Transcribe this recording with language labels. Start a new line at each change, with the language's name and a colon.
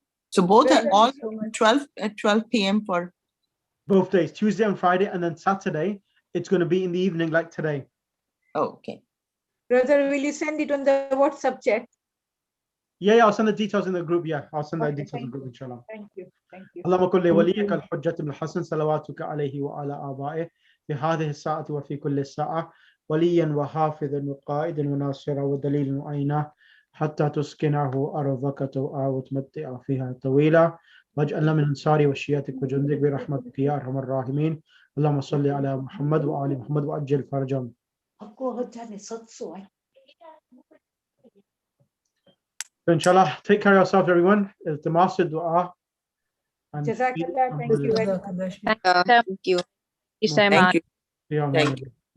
English: So both are all 12 at 12 p.m. for both days, Tuesday and Friday, and then Saturday, it's going to be in the evening like today. Oh, okay. Brother, will you send it on the WhatsApp chat? Yeah, I'll send the details in the group. Yeah, I'll send the Okay, details in the group, inshallah. Thank you.
Arabic: اللهم كن لوليك الحجة الحسن صلواتك عليه وعلى آبائه في هذه الساعة وفي كل ساعة وليا وحافظا وقائدا وناصرا ودليلا وعينا حتى تسكنه أرضك توعا وتمتع فيها طويلا واجعلنا من أنصاري وشياتك وجندك برحمتك يا أرحم الراحمين. اللهم صل على محمد وآل محمد وأجل فرجهم.
English: So inshallah, take care of yourself, everyone. It's the master dua. Jazakallah, thank you very much. Thank you. Thank you so much. Thank you.